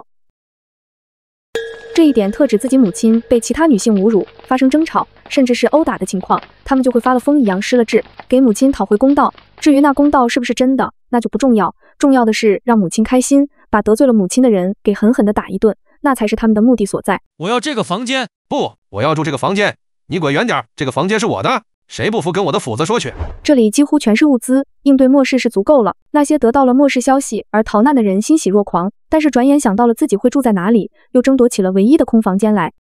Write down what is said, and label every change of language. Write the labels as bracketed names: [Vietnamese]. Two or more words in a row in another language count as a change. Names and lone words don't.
[Chinese] 這一點特指自己母親被其他女性侮辱，發生爭吵，甚至是毆打的情況，他們就會發了瘋一樣失了智，給母親討回公道。至於那公道是不是真的，那就不重要，重要的是讓母親開心，把得罪了母親的人給狠狠地打一頓，那才是他們的目的所在。我要這個房間。不，我要住這個房間。你滾遠點，這個房間是我的。誰不服跟我的斧子說去。這裡幾乎全是物資，應對末世是足夠了。那些得到了末世消息而逃難的人欣喜若狂，但是轉眼想到了自己會住在哪裡，又爭奪起了唯一的空房間來。